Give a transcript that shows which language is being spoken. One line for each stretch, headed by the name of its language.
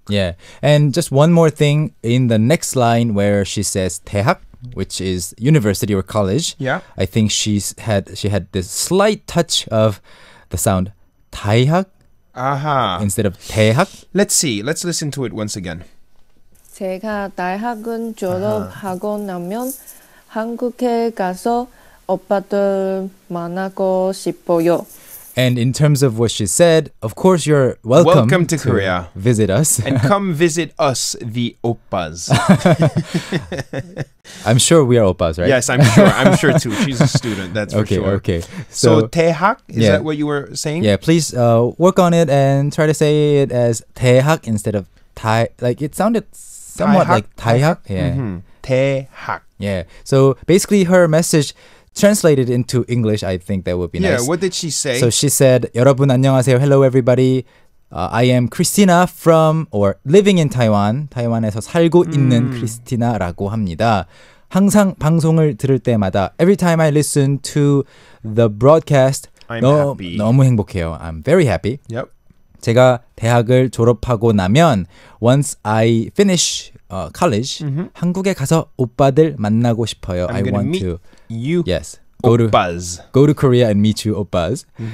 English: Yeah, and just one more thing in the next line where she says 대학, which is university or college. Yeah. I think she had this slight touch of the sound 다이학 instead of 대학. Let's see. Let's listen to it once again.
Korean: 제가 대학은 졸업하고 나면 한국에 가서 오빠들 만나고 싶어요.
English: And in terms of what she said, of course, you're welcome to Korea. Visit us. And come visit us, the oppas. I'm sure we are oppas, right? Yes, I'm sure. I'm sure too. She's a student, that's for sure. Okay. So 대학, is that what you were saying? Yeah, please work on it and try to say it as 대학 instead of 다. Like it sounded somewhat like 다이학. Yeah.
Korean: 대학.
English: Yeah. So basically, her message translated into English, I think that would be nice. Yeah, what did she say? So she said,
Korean: 여러분 안녕하세요.
English: Hello everybody. I am Christina from or living in Taiwan.
Korean: 타이완에서 살고 있는 크리스티나라고 합니다. 항상 방송을 들을 때마다
English: every time I listen to the broadcast I'm happy.
Korean: 너무 행복해요.
English: I'm very happy. Yep.
Korean: 제가 대학을 졸업하고 나면
English: once I finish college
Korean: 한국에 가서 오빠들 만나고 싶어요.
English: I want meet to you. Yes. Go to Korea and meet you oppas.